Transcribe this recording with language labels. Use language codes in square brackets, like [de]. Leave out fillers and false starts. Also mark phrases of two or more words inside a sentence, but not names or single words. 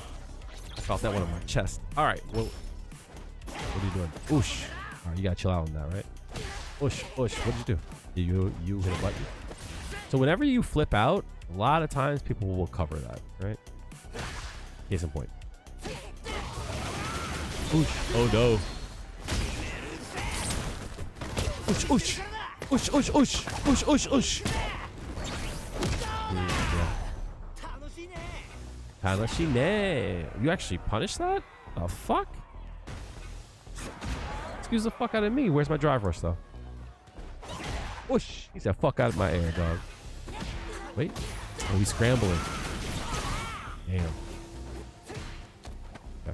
[en] I felt that one on my chest. All right. Well, what are you doing? Oosh. All right, you gotta chill out on that, right? Oosh, oosh. What did you do? You hit a button. So whenever you flip out, a lot of times people will cover that, right? Case in point. Oosh. Oh no. Oosh, oosh. Oosh, oosh, oosh. Oosh, oosh, oosh. Yeah. Panashine. You actually punished that? The fuck? Excuse the fuck out of me. Where's my drive rush though? Whoosh. He's the fuck out of my air, dog. Wait. Oh, he's scrambling. Damn. Okay.